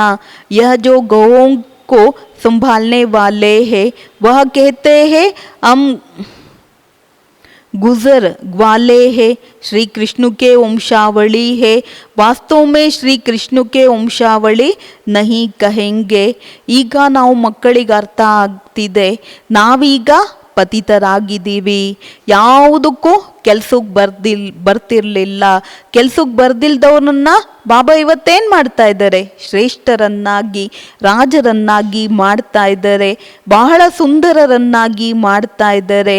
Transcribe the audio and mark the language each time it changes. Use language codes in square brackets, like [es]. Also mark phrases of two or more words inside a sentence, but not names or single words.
[hi] यह जो गौओं को संभालने वाले हैं, वह कहते हैं हम गुजर ग्वाले है. श्री कृष्ण के वंशावली है. वास्तव में श्री कृष्ण के वंशावಳಿ नहीं कहेंगे. [kn] ಈಗ ನಾವು ಮಕ್ಕಳಿಗೆ ಅರ್ಥ ಆಗ್ತಿದೆ, ನಾವೀಗ ಪತಿತರಾಗಿದ್ದೀವಿ. ಯಾವುದಕ್ಕೂ ಕೆಲ್ಸಕ್ಕೆ ಬರ್ತಿರ್ಲಿಲ್ಲ. ಕೆಲ್ಸಕ್ಕೆ ಬರ್ದಿಲ್ದವ್ರನ್ನ ಬಾಬಾ ಇವತ್ತೇನು ಮಾಡ್ತಾ ಇದ್ದಾರೆ, ಶ್ರೇಷ್ಠರನ್ನಾಗಿ, ರಾಜರನ್ನಾಗಿ ಮಾಡ್ತಾ ಇದ್ದಾರೆ, ಬಹಳ ಸುಂದರರನ್ನಾಗಿ ಮಾಡ್ತಾ ಇದ್ದಾರೆ.